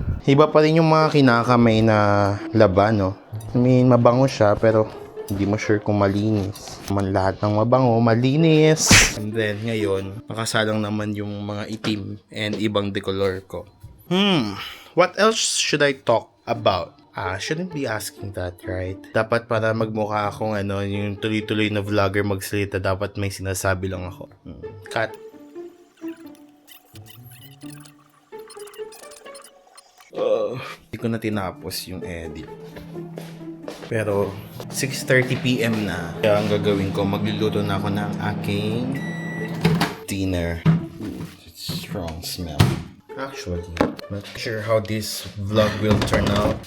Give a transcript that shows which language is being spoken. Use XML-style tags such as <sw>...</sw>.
<tl>Iba pa rin yung mga kinakamay na laban, no? I mean, mabango siya, pero hindi mo sure kung malinis. Man lahat ng mabango, malinis. And then, ngayon, nakasalang naman yung mga itim and ibang decolor ko.</tl> <en>What else should I talk about? Shouldn't be asking that, right?</en> <tl>Dapat para magmukha akong yung tuloy-tuloy na vlogger magsalita, dapat may sinasabi lang ako. Cut. Hindi ko na tinapos yung edit. Pero 6:30 PM na. Kaya ang gagawin ko, magluluto na ako ng aking dinner.</tl> <en>It's strong smell. Actually, not sure how this vlog will turn out.</en>